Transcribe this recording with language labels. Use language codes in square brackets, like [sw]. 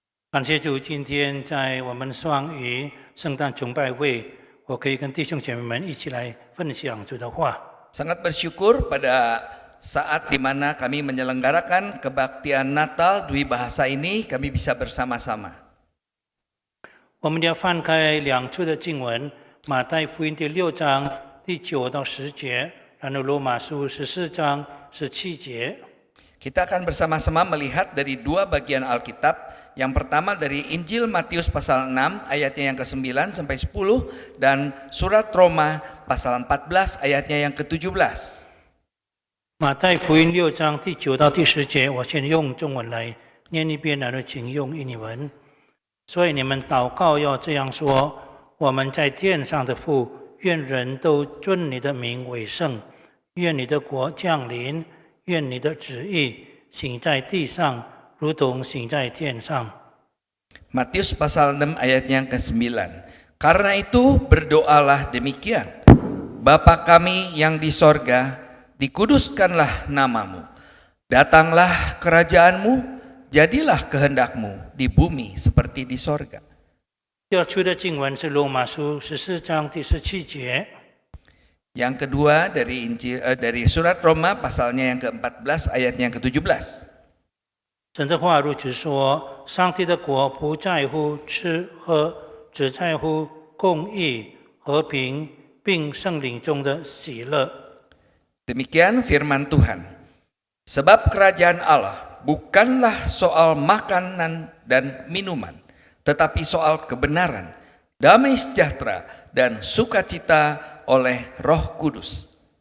[zh] 感谢主，今天在我们双语圣诞崇拜会，我可以跟弟兄姐妹们一起来分享主的话。 [id] Sangat bersyukur pada saat di mana kami menyelenggarakan kebaktian Natal Dwi Bahasa ini, kami bisa bersama-sama. [zh] 我们要翻开两处的经文，马太福音第6章第9到10节，然后罗马书14章17节。 [id] Kita akan bersama-sama melihat dari dua bagian Alkitab. Yang pertama dari Injil Matius pasal 6 ayatnya yang ke-9 sampai 10 dan surat Roma pasal 14 ayatnya yang ke-17. [zh] 马太福音6章第9到第10节，我先用中文来念一遍，然后请用印尼文。所以你们祷告要这样说：我们在天上的父，愿人都尊你的名为圣，愿你的国降临，愿你的旨意行在地上，如同行在天上。 [id] Matius pasal 6 ayatnya yang ke-9. Karena itu berdoalah demikian. Bapa kami yang di sorga, dikuduskanlah namamu. Datanglah kerajaanmu, jadilah kehendakmu di bumi seperti di sorga. [zh] 第二处的经文是罗马书14章第17节。 [id] Yang kedua dari surat Roma pasalnya yang ke-14 ayatnya yang ke-17. [zh] 神的话如此说：上帝的国不在乎吃喝，只在乎公义、和平，并圣灵中的喜乐。 [id] Demikian firman Tuhan. Sebab kerajaan Allah bukanlah soal makanan dan minuman, tetapi soal kebenaran, damai sejahtera, dan sukacita oleh Roh Kudus.